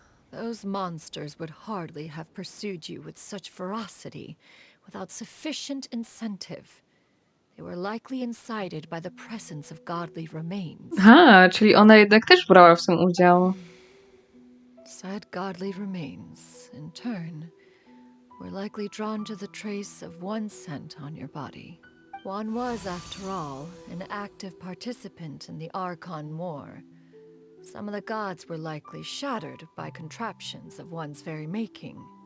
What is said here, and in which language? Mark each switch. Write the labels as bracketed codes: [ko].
[en] Those monsters would hardly have pursued you with such ferocity without sufficient incentive. They were likely incited by the presence of godly remains. [pl] Aha, czyli ona jednak też brała w tym udział. [en] Said godly remains, in turn, were likely drawn to the trace of one scent on your body. One was, after all, an active participant in the Archon War. Some of the gods were likely shattered by contraptions of one's very making.